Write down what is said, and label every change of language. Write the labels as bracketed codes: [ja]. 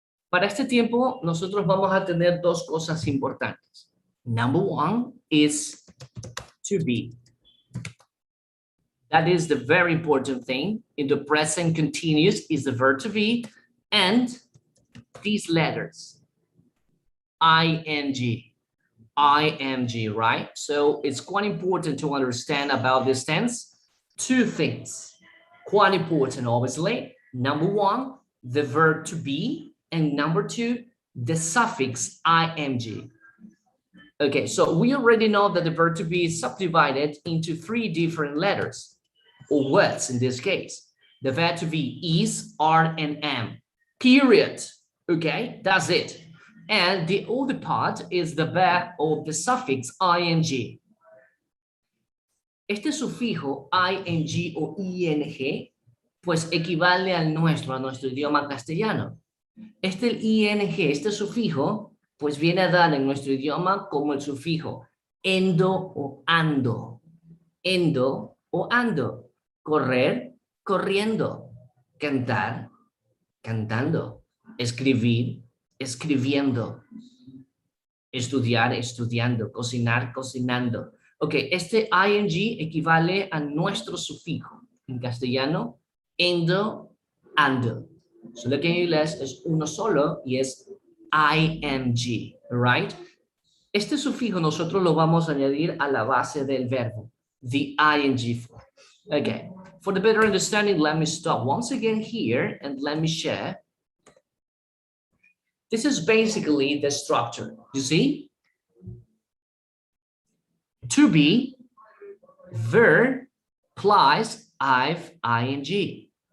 [es] Para este tiempo, nosotros vamos a tener dos cosas importantes. [en] Number one is to be. That is the very important thing. In the present continuous is the verb to be and these letters. ING, IMG, right? So it's quite important to understand about this tense. Two things, quite important, obviously. Number one, the verb to be, and number two, the suffix ing. Okay, so we already know that the verb to be is subdivided into three different letters, or words in this case. The verb to be is, are, and am, period. Okay, that's it. And the other part is the verb or the suffix ing. [es] Este sufijo ing o ing, pues equivale al nuestro, a nuestro idioma castellano. Este ing, este sufijo, pues viene a dar en nuestro idioma como el sufijo endo o ando. Endo o ando. Correr, corriendo. Cantar, cantando. Escribir, escribiendo. Estudiar, estudiando. Cocinar, cocinando. Ok, este ing equivale a nuestro sufijo. En castellano, endo, ando. Solo que en inglés es uno solo y es ing, right? Este sufijo nosotros lo vamos a añadir a la base del verbo, [en] the ing form. Okay, for the better understanding, let me stop once again here and let me share. This is basically the structure, you see? To be, verb, plus ing.